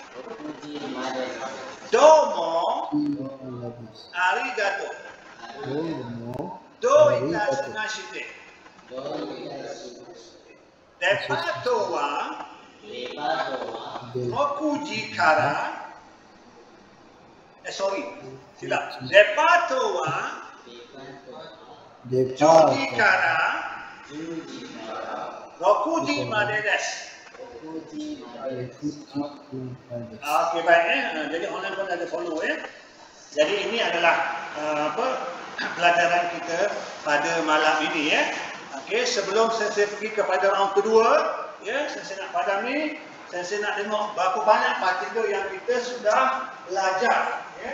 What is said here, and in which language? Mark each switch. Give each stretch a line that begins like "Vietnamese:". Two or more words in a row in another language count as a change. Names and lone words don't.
Japanese: どうもありがとう。どういたしまして。デパートは6時から sorry, silap. デパートは10時から6時までです。
Malay: Okey, baik, jadi online pun ada follow, ya. Jadi ini adalah pelajaran kita pada malam ini, ya. Okey, sebelum saya pergi kepada round kedua, ya, saya nak padam ni, saya nak tengok berapa banyak partikel yang kita sudah belajar, ya.